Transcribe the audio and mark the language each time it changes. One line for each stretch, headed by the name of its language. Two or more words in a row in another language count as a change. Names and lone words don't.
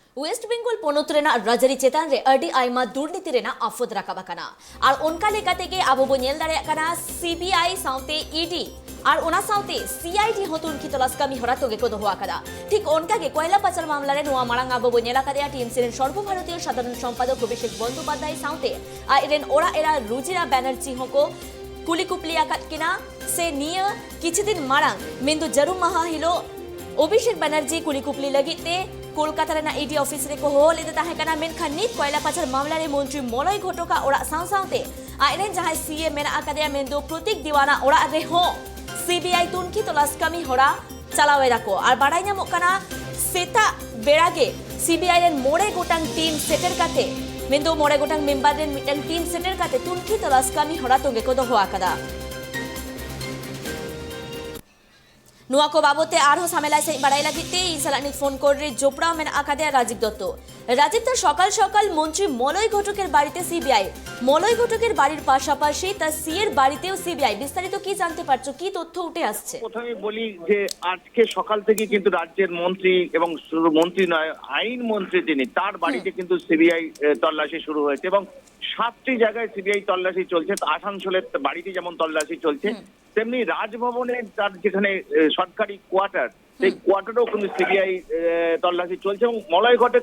Santali: वेस्ट बेंगल पोनोत रजारी चेतान रे अडी आयमा दुर्नीति रेना आफत राकाबा कना और उनका लेका तेगे आबो बो नेल दाड़े कना सीबीआई साउते ईडी और ओना साउते सीआईडी होतो उनकी तलाश कमी हरा तोगे को दोहा कदा ठीक उनका के कोयला पाचार मामला रे नोआ मारांग आबो बो नेला कदा टीएमसी रे सर्वभारतीय साधारण सम्पादक अभिषेक बंदोपाध्याय साउते आइरेन ओरा एरा रुजिरा बैनर्जी होको कुलिकुपली आकात किना से निया किछुदिन मारांग मेंदु जरूर माहा हिलो अभिषेक बैनर्जी कुलिकुपली लगिते कोलकाता रेना ईडी ऑफिस रे को हो लेते ताहे कना मेनखान नित कोयला पाचार मामला रे मंत्री मलय घटका ओरा साउसाउते आइरेन जहां सीए मेना आकादे मेंदो प्रतीक दीवाना ओरा रे हो सीबीआई तुनकी तलाश कमी होरा चालावे राको और बाड़ाई नामक कना सेता बेड़ागे सीबीआई रेन मोड़े गोटांग टीम सेटर काते मेंदो मोड़े गोटांग मेंबर रेन मिटन टीम सेटर काते तुनकी तलाश कमी होरा तोगे को दोहो आकादा नुआ को बाबते आरो सामेला से बाड़ाई लागिते इसालानी फोन करे जोपड़ा मेन आकादे
Bangla: রাজীব দত্ত সকাল সকাল মন্ত্রী মলয় ঘটকের বাড়িতে সিবিআই মলয় ঘটকের বাড়ির পাশাপাশি তার সিএর বাড়িতেও सीबीआई বিস্তারিত কি জানতে পারছো কি তথ্য উঠে আসছে প্রথমে বলি যে আজকে সকাল থেকে কিন্তু রাজ্যের মন্ত্রী এবং শুধু মন্ত্রী নয় আইন মন্ত্রী যিনি তার বাড়িতে কিন্তু সিবিআই তল্লাশি শুরু হয়েছে এবং 7টি জায়গায় সিবিআই তল্লাশি চলছে আসানসোলের বাড়িতে যেমন তল্লাশি চলছে তেমনি রাজভবনে তার যেখানে সরকারি কোয়ার্টার সেই কোয়ার্টারেও কিন্তু সিবিআই তল্লাশি চলছে এবং মলয় ঘটককে